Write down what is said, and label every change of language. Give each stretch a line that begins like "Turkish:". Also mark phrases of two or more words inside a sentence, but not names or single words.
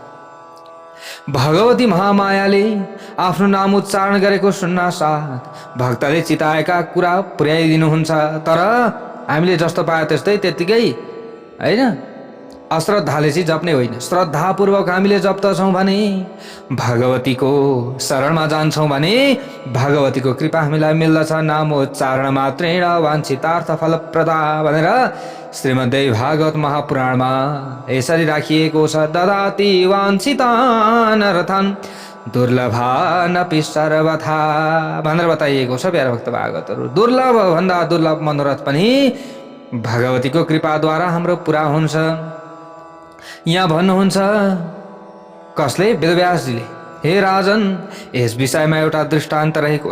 Nepali: भगवती महामायाले आफ्नो नाम उच्चारण गरेको सुन्नासाथ भक्तले चिताएका कुरा पुर्याइदिनुहुन्छ। तर हामीले जस्तो पायो त्यस्तै त्यत्तिकै होइन, अश्रद्धाले चाहिँ जप्ने होइन। श्रद्धापूर्वक हामीले जप्दछौँ भने, भगवतीको शरणमा जान्छौँ भने भगवतीको कृपा हामीलाई मिल्दछ।
Sanskrit: नामोच्चारण मात्रेण वाञ्छितार्थ फलप्रदा
Nepali: भनेर श्रीमद्देवी भागवत महापुराणमा यसरी राखिएको छ।
Sanskrit: ददाति वाञ्छितान् अर्थान् दुर्लभानपि सर्वथा
Nepali: भनेर बताइएको छ। प्यारा भक्त भागवतहरू, दुर्लभ भन्दा दुर्लभ मनोरथ पनि भगवतीको कृपाद्वारा हाम्रो पुरा हुन्छ। यहाँ भन्नुहुन्छ कसले? वेदव्यासजीले। हे राजन, यस विषयमा एउटा दृष्टान्त रहेको छ।